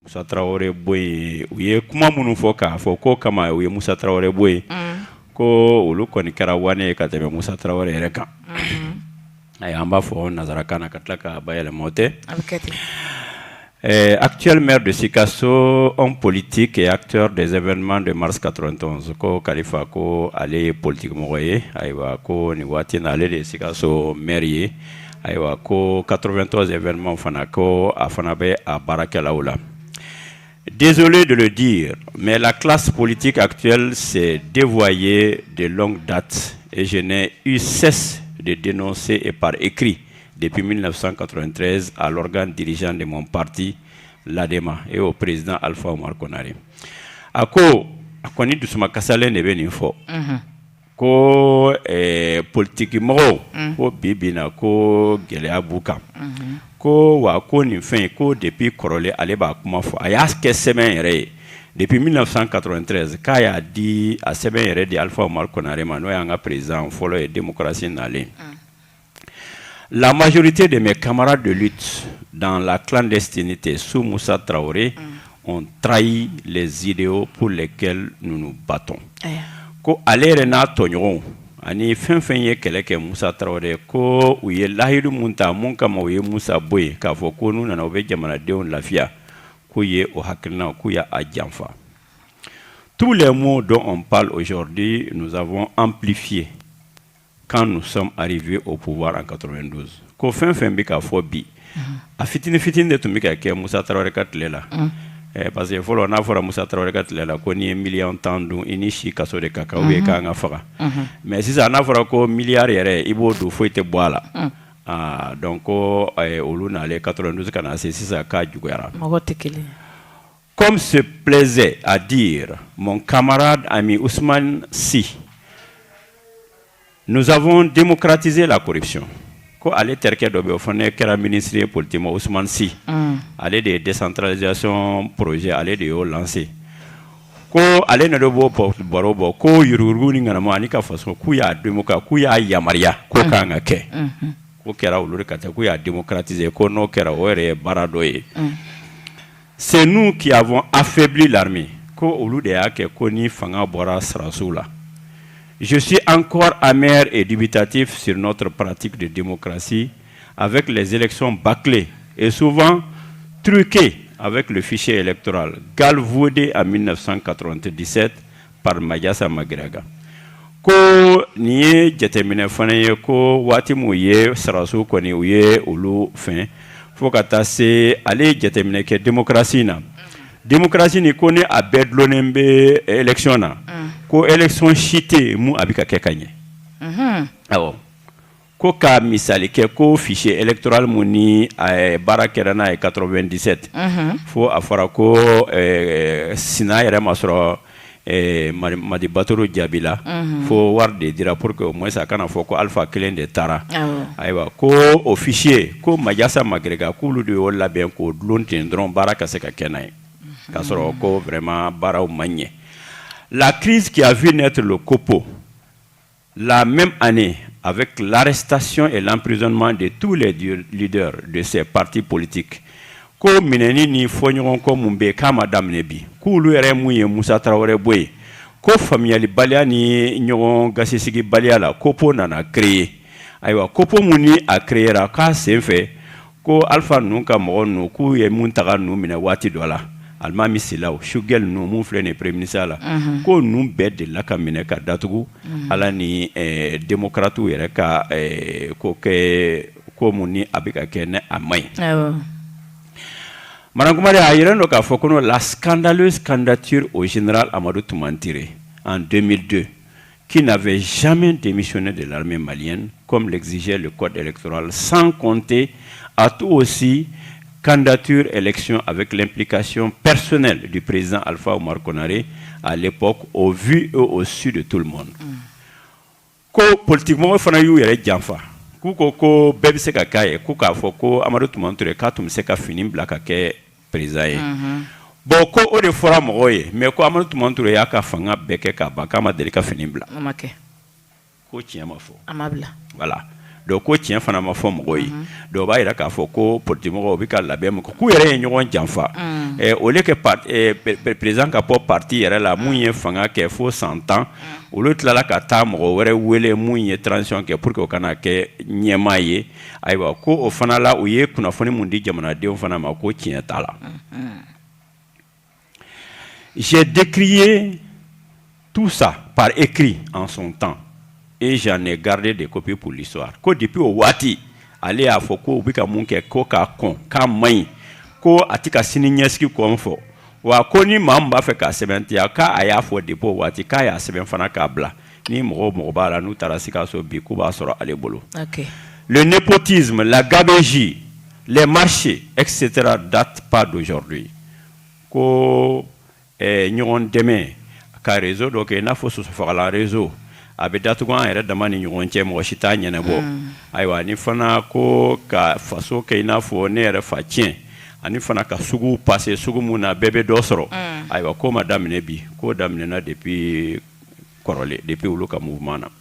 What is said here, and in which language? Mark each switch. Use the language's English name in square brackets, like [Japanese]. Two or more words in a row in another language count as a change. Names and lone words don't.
[Bambara] Moussa Traoré boy u ye kuma minnu fɔ k'a fɔ ko kama u ye Moussa Traoré boy ko olu kɔni kɛra wane ka tɛmɛ Moussa Traoré yɛrɛ kan an b'a fɔ nazarakan na ka tila ka bayɛlɛma o tɛ [French] actuel maire de Sikasso, homme politique et acteur des événements de mars 91 [Bambara] ko Kalifa ko ale ye politique mɔgɔ ye ayiwa ko ni waati na ale de Sikasso maire ye ayiwa ko 93 événements fana ko a fana bɛ a baarakɛlaw la. [French] Désolé de le dire, mais la classe politique actuelle s'est dévoyée de longue date et je n'ai eu cesse de dénoncer et par écrit depuis 1993 à l'organe dirigeant de mon parti, l'ADEMA, et au président Alpha Omar Konaré. [Bambara] Ako akoni dusuma kasale ne be nin fɔ ko politique mɔgɔw ko bibina ko gɛlɛya b'u kan ko wa ko nin fɛn ko depuis kɔrɔlen ale b'a kuma fɔ a y'a kɛ sɛbɛn yɛrɛ ye depuis 1993 k'a y'a di a sɛbɛn yɛrɛ di Alpha Omar Konaré ma n'o y'an ka président fɔlɔ ye démocratie nalen. [French] La majorité de mes camarades de lutte dans la clandestinité sous Moussa Traoré ont trahi les idéaux pour lesquels nous nous battons. [Bambara] Ko ale yɛrɛ n'a tɔɲɔgɔnw ani fɛn fɛn ye kɛlɛ kɛ Moussa Traoré ko u ye lahidu mun ta mun kama u ye Moussa bɔ yen k'a fɔ ko n'u nana u bɛ jamanadenw lafiya k'u ye o hakilina k'u y'a janfa. [French] Tous les mots dont on parle aujourd'hui, nous avons amplifié quand nous sommes arrivés au pouvoir en 92. [Bambara] Ko fɛn fɛn bɛ ka fɔ bi a fitini fitini de tun bɛ ka kɛ Moussa Traoré ka tile la. Parce que fɔlɔ n'a fɔra Moussa Traoré ka tile la ko n'i ye miliyɔn 10 dun i ni si kaso de ka kan [French] ou bien [Bambara] k'an ka faga mais sisan n'a fɔra ko miliyari yɛrɛ i b'o dun foyi tɛ bɔ a la donc ko olu n'ale 92 ka na se sisan k'a juguyara. [French] Comme se plaisait à dire mon camarade ami Ousmane Sy, nous avons démocratisé la corruption. [Bambara] Ko ale terkɛ dɔ bɛ o fana kɛra ministre ye politiquement Ousmane Sy ale de décentralisation projet ale de y'o lancé ko ale na dɔ bɔ baro bɔ ko yurugu ni ŋanama ani ka faso k'u y'a démocratiser k'u y'a yamaruya ko kan ka kɛ ko kɛra olu de ka taa k'u y'a démocratiser ko n'o kɛra o yɛrɛ ye baara dɔ ye. [French] C'est nous qui avons affaibli l'armée [Bambara] ko olu de y'a kɛ ko ni fanga bɔra sirasiw la. [French] Je suis encore amer et dubitatif sur notre pratique de démocratie avec les élections bâclées et souvent truquées avec le fichier électoral galvaudé en 1997 par Mayassa Magraga. [Bambara] Ko ni ye jateminɛ fana ye ko waati mun ye sarasu kɔni u ye olu fɛn fo ka taa se ale jateminɛ kɛ démocratie na. Démocratie ni ko ni a bɛɛ dulonnen bɛ élection na ko élection si tɛ mun a bɛ ka kɛ ka ɲɛ. Awɔ ko ka misali kɛ ko [French] fichier électoral [Bambara] mun ni baara kɛra n'a ye 97 fo a fɔra ko Sina yɛrɛ ma sɔrɔ Madi Batoro jaabi la fo wari de dira [French] pour que au moins [Bambara] a kana fɔ ko Alpha kelen de taara ayiwa ko o fichier ko Mayassa Magrega k'olu de y'o labɛn k'o dulon ten dɔrɔn baara ka se ka kɛ n'a ye k'a sɔrɔ ko vraiment baaraw ma ɲɛ. [French] La crise qui a vu naître le COPO la même année avec l'arrestation et l'emprisonnement de tous les leaders de ces partis politiques [Bambara] ko minɛni ni fɔɲɔgɔn ko mun bɛ k'a ma daminɛ bi k'olu yɛrɛ mun ye Moussa Traoré bɔ yen ko faamuyalibaliya ni ɲɔgɔn gasisigibaliya la COPO nana créer ayiwa COPO mun ni a créera k'a sen fɛ ko Alpha ninnu ka mɔgɔ ninnu k'u ye mun taga ninnu minɛ waati dɔ la Alimami Silaw Shugel ninnu mun filɛ nin ye [French] premier ministre [Bambara] la ko ninnu bɛɛ delila ka minɛ ka datugu ala ni démocrates yɛrɛ ka ko kɛ ko mun ni a bɛ ka kɛ ne a man ɲi. [French] Madame Kumare [Bambara] a yirɛ dɔ k'a fɔ ko [French] la scandaleuse candidature au général Amadou Toumani en 2002 qui n'avait jamais démissionné de l'armée malienne comme l'exigeait le code électoral sans compter à tout aussi candidature élection avec l'implication personnelle du président Alpha Omar Konaré à l'époque au vu et au su de tout le monde. [Bambara] Ko politiquement fana y'u yɛrɛ janfa k'u ko bɛɛ bɛ se ka k'a ye k'u k'a fɔ ko Amadou Toumani Touré k'a tun bɛ se ka fini bila ka kɛ président ye. Bon ko o de fɔra mɔgɔw ye mais ko Amadou Toumani Touré y'a ka fanga bɛɛ kɛ k'a ban k'a ma deli ka fini bila. Ko tiɲɛ ma fɔ. A ma bila. Voilà. donc ko tiɲɛ fana ma fɔ mɔgɔw ye donc b'a yira k'a fɔ ko politimɔgɔw bɛ ka labɛn min k'u yɛrɛ ye ɲɔgɔn janfa [French] au lieu que [Bambara] président ka bɔ parti yɛrɛ la mun ye fanga kɛ fo 100 ans olu tilala ka taa mɔgɔ wɛrɛ wele mun ye transition kɛ [French] pour que [Bambara] o kana kɛ ɲɛmaa ye ayiwa ko o fana la u ye kunnafoni mun di jamanadenw fana ma ko tiɲɛ t'a la. [French] J'ai décrié tout ça par écrit en son temps et j'en ai gardé des copies pour l'histoire. [Bambara] Ko depuis o waati ale y'a fɔ ko u bɛ ka mun kɛ ko k'a kɔn k'a man ɲi ko a tɛ ka sini ɲɛsigi kɔn fɔ wa ko ni maa min b'a fɛ k'a sɛbɛntiya k'a y'a fɔ depuis o waati k'a y'a sɛbɛn fana k'a bila ni mɔgɔ b'a la n'u taara Sikaso bi k'u b'a sɔrɔ ale bolo. [French] Le népotisme, la gabegie, les marchés, etc. datent pas d'aujourd'hui. [Bambara] Ko ɲɔgɔn dɛmɛ ka réseau dɔ kɛ i n'a fɔ sosofagalan réseau a bɛ datugu an yɛrɛ dama ni ɲɔgɔn cɛ mɔgɔ si t'a ɲɛnabɔ ayiwa ani fana ko ka faso kɛ i n'a fɔ ne yɛrɛ fa tiɲɛ ani fana ka sugu passé sugu mun na bɛɛ bɛ dɔ sɔrɔ ayiwa ko ma daminɛ bi ko daminɛna depuis kɔrɔlen depuis olu ka mouvement na.